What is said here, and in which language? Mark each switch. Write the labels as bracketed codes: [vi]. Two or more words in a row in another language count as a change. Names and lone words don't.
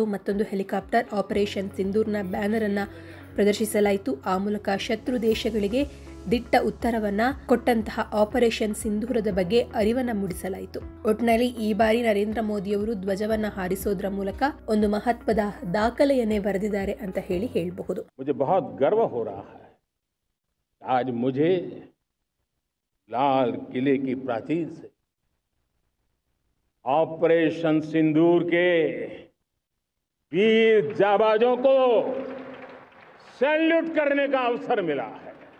[kn] ಮತ್ತೊಂದು ಹೆಲಿಕಾಪ್ಟರ್ ಆಪರೇಷನ್ ಸಿಂಧೂರ್ನ ಬ್ಯಾನರ್ ಅನ್ನು ಪ್ರದರ್ಶಿಸಲಾಯಿತು. ಆ ಮೂಲಕ ಶತ್ರು ದೇಶಗಳಿಗೆ ದಿಟ್ಟ ಉತ್ತರವನ್ನ ಕೊಟ್ಟಂತಹ ಆಪರೇಷನ್ ಸಿಂಧೂರದ ಬಗ್ಗೆ ಅರಿವನ್ನು ಮೂಡಿಸಲಾಯಿತು. ಒಟ್ಟಿನಲ್ಲಿ ಈ ಬಾರಿ ನರೇಂದ್ರ ಮೋದಿಯವರು ಧ್ವಜವನ್ನು ಹಾರಿಸೋದ್ರ ಮೂಲಕ ಒಂದು ಮಹತ್ವದ ದಾಖಲೆಯನ್ನೇ ಬರೆದಿದ್ದಾರೆ ಅಂತ ಹೇಳಬಹುದು. [hi] मुझे बहुत गर्व हो रहा है आज मुझे लाल किले की प्राचीर से ऑपरेशन सिंदूर के वीर जाबाजों को सैल्यूट करने का अवसर मिला है.